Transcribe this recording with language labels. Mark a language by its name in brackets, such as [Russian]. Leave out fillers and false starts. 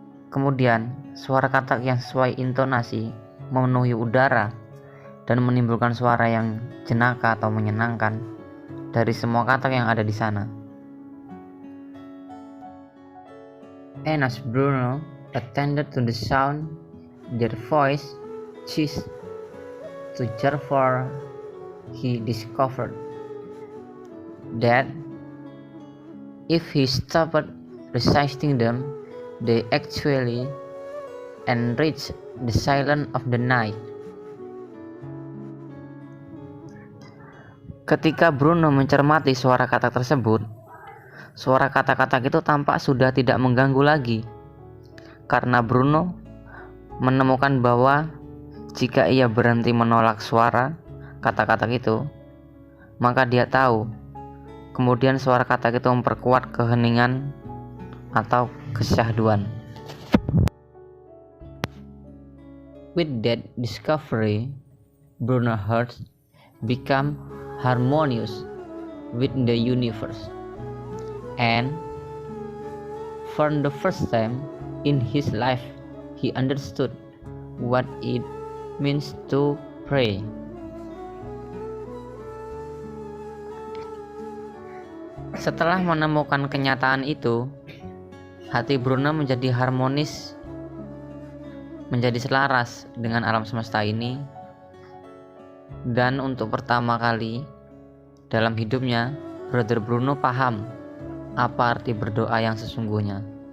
[Indonesian] Kemudian suara katak yang sesuai intonasi memenuhi udara dan menimbulkan suara yang jenaka atau menyenangkan dari semua katak yang ada di sana. [English] And as Bruno attended to the sound, their voice ceased to jar, for he discovered that if he stopped reciting them, they actually enriched the silence of the night. [Indonesian] Ketika Bruno mencermati suara katak tersebut, suara kata-kata itu tampak sudah tidak mengganggu lagi, karena Bruno menemukan bahwa jika ia berhenti menolak suara kata-kata itu, maka dia tahu kemudian suara kata itu memperkuat keheningan atau kesyahduan. [English] With that discovery, Bruno's heart became harmonious with the universe. And for the first time in his life, he understood what it means to pray. [Indonesian] Setelah menemukan kenyataan itu, hati Bruno menjadi harmonis, menjadi selaras dengan alam semesta ini, dan untuk pertama kali dalam hidupnya, Brother Bruno paham apa arti berdoa yang sesungguhnya.